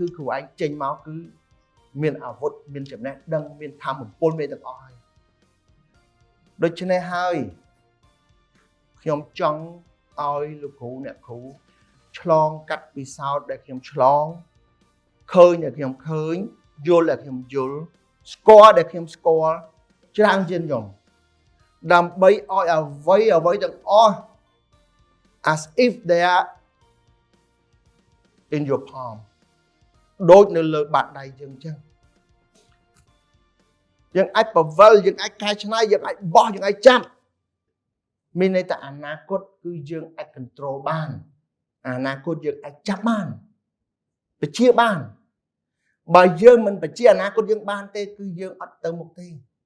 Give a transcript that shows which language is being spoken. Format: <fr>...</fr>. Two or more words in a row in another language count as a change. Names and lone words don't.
<km>គ្រូឯងចេញមកគឺមានអាវុធមានចំណេះដឹងមានធម៌ពលមានទាំងអស់ហើយដូច្នេះហើយខ្ញុំចង់ឲ្យលោកគ្រូអ្នកគ្រូឆ្លងកាត់ពិសោធន៍ដែលខ្ញុំឆ្លងឃើញដែលខ្ញុំឃើញយល់ដែលខ្ញុំយល់ស្គាល់ដែលខ្ញុំស្គាល់ច្រើនជាងខ្ញុំដើម្បីឲ្យអ្វីទាំងអស់</km> <en>as if they are in your palm</en> <km>ដូចនៅលើបាតដៃយើងអញ្ចឹងយើងអាចបវលយើងអាចកែច្នៃយើងអាចបោះយើងអាចចាប់មានន័យថាអនាគតគឺយើងអាច control បានអនាគតយើងអាចចាប់បានបញ្ជាបានបើយើងមិនបញ្ជាអនាគតយើងបានទេគឺយើងអត់ទៅមុខទេ</km>